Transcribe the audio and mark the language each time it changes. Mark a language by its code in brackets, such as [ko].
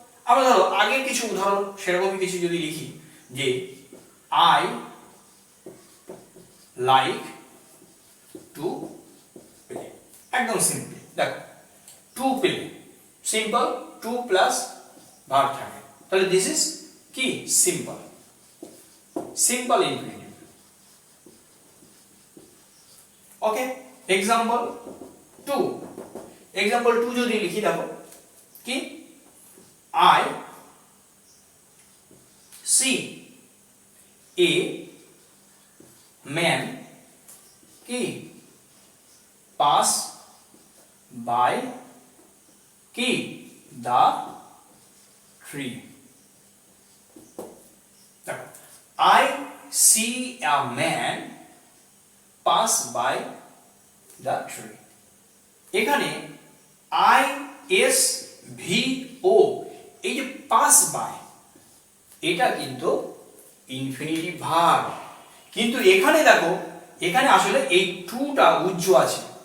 [bn] আমরা ধরো আগের কিছু উদাহরণ সেরকমই কিছু যদি লিখি যে [en] I like to play, [bn] একদম সিম্পল। দেখো to play simple, 2 plus verb থাকে, তাহলে [en] this is কি simple, [bn] সিম্পল ইনফিনিটিভ। ওকে, एग्जांपल 2, एग्जांपल 2 যদি লিখি দেখো কি [en] I see a man [bn] কি pass by কি the tree। দেখো [en] I see a man pass by the tree, [bn] এখানে I S V O এই যে পাস বাই এটা কিন্তু ইনফিনিটিভ ভার্ব, কিন্তু এখানে দেখো এখানে আসলে এই টুটা উজ্জ আছে,